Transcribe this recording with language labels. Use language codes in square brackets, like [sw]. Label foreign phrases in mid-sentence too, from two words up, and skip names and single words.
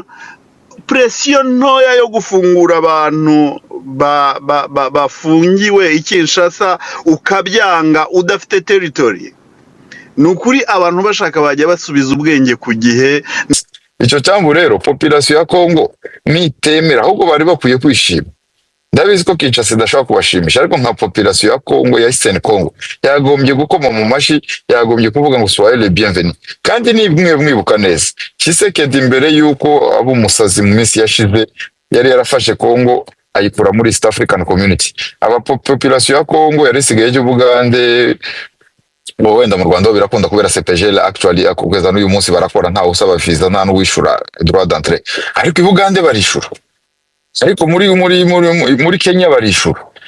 [rw] Presiyo ntoya yo gufungura abantu bafungiwe i Kinshasa ukabyanga udafite territory, nukuri abantu bashaka bajya basubiza ubwenge ku gihe. Icyo cyambu rero population ya Congo nitemera, ahubwo bari bakwiye kwishima. Ndabizi ko Kinshasa idashobora kubashimisha, ariko nka population ya Congo, ya Eastern Congo, yagombye gukoma mu mashi, yagombye kuvuga ngo [fr] soyez les bienvenus. [rw] Kandi ni mwibuka neza Tshisekedi mbere yuko abo umusazi mu minsi yashize yari yarafashe Congo ayikura muri East African Community. Aba population ya Congo yari isigaye y'Ubugande, wenda mu Rwanda birakunda kubera CPGL actually akugeza n'uyu munsi barakora nta usaba visa nta n'uwishura [fr] droit d'entrée, [rw] ariko Ubugande barishura, ariko muri Kenya barishura.